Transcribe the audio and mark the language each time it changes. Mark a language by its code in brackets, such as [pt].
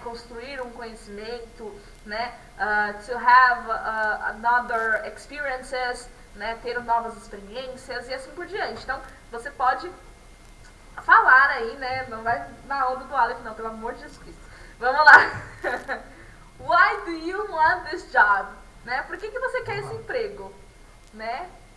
[pt] Construir um conhecimento, né? [en] To have another experiences, né? [pt] Ter novas experiências e assim por diante. Então, você pode falar aí, né? Não vai na onda do Aleph, não, pelo amor de Jesus Cristo. Vamos lá. [en] Why do you want this job? [pt] Né? Por que você quer esse emprego? Né?